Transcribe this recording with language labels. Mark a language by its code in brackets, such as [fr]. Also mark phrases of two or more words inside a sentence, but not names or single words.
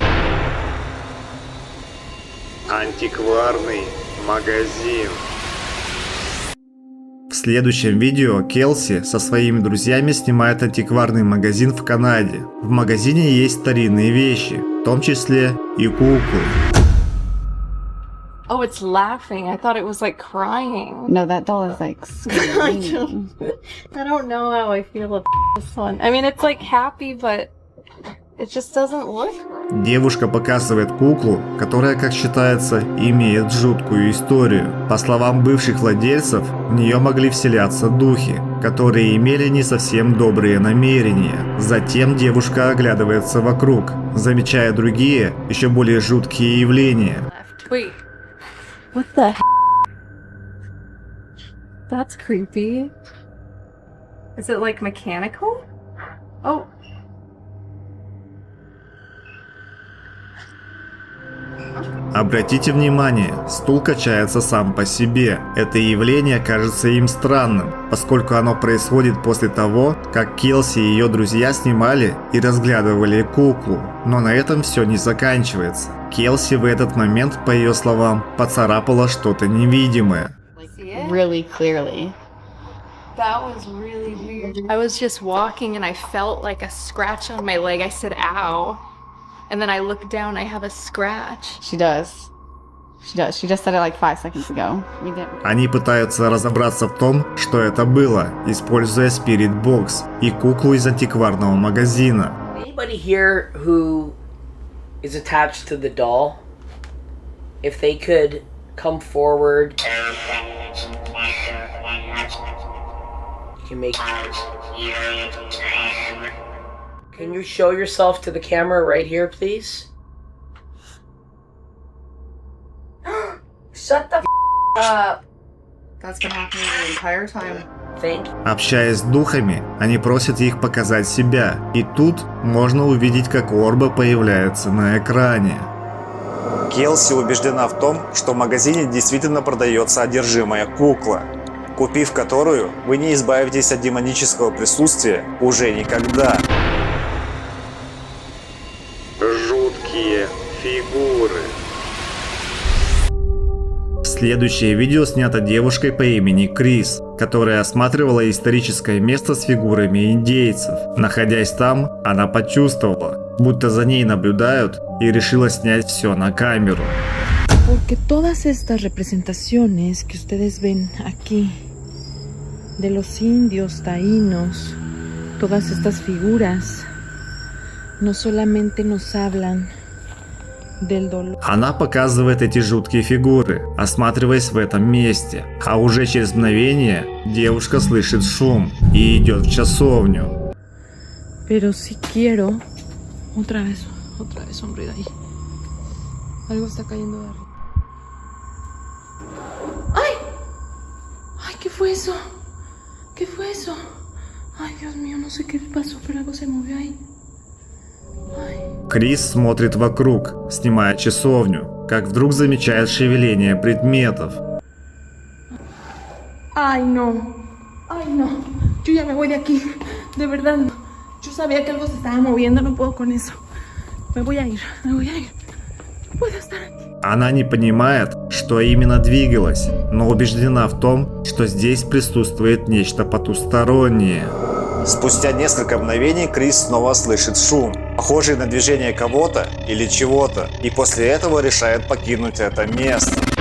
[ru] Антикварный магазин. В следующем видео Келси со своими друзьями снимает антикварный магазин в Канаде. В магазине есть старинные вещи, в том числе и куклы. [en] Oh, it's laughing. I thought it was like crying. No, that doll is like screaming. I don't know how I feel about this one. I mean, it's like happy, but It just doesn't look right. [ru] Девушка показывает куклу, которая, как считается, имеет жуткую историю. По словам бывших владельцев, в нее могли вселяться духи, которые имели не совсем добрые намерения. Затем девушка оглядывается вокруг, замечая другие, еще более жуткие явления. [en] Wait. What the heck? That's creepy. Is it like mechanical? Oh. [ru] Обратите внимание, стул качается сам по себе. Это явление кажется им странным, поскольку оно происходит после того, как Келси и ее друзья снимали и разглядывали куклу. Но на этом все не заканчивается. Келси в этот момент, по ее словам, поцарапала что-то невидимое. [en] See it? Really clearly. That was really weird. I was just walking and I felt like a scratch on my leg. I said, ow. And then I looked down, I have a scratch. She does. She does. She just said it like 5 seconds ago. We didn't. [ru] Они пытаются разобраться в том, что это было, используя Spirit Box и куклу из антикварного магазина. [en] Anybody here who is attached to the doll, if they could come forward, you can make. Can you show yourself to the camera right here, please? Shut the up. That's been happening the entire time. Thank you. [ru] Общаясь с духами, они просят их показать себя, и тут можно увидеть, как Орба появляется на экране. Келси убеждена в том, что в магазине действительно продается одержимая кукла, купив которую вы не избавитесь от демонического присутствия уже никогда. Жуткие фигуры. Следующее видео снято девушкой по имени Крис, которая осматривала историческое место с фигурами индейцев. Находясь там, она почувствовала, будто за ней наблюдают, и решила снять все на камеру. [es] Porque todas estas representaciones que ustedes ven aquí de los indios taínos, todas estas figuras, no solamente nos hablan del dolor. [ru] Она показывает эти жуткие фигуры, осматриваясь в этом месте, а уже через мгновение девушка слышит шум и идет в часовню. [es] Pero si quiero, otra vez, hombre, de ahí. Algo está cayendo de arriba. ¡Ay! ¡Ay, qué fue eso! ¿Qué fue eso? Ay, Dios mío, no sé qué pasó, pero algo se movió ahí. [ru] Крис смотрит вокруг, снимая часовню, как вдруг замечает шевеление предметов. [es] Ay, no. Ay, no. Yo ya me voy de aquí. De verdad. Yo sabía que algo se estaba moviendo. No puedo con eso. Me voy a ir. No puedo estar aquí. [ru] Она не понимает, что именно двигалось, но убеждена в том, что здесь присутствует нечто потустороннее. Спустя несколько мгновений Крис снова слышит шум, похожий на движение кого-то или чего-то, и после этого решает покинуть это место.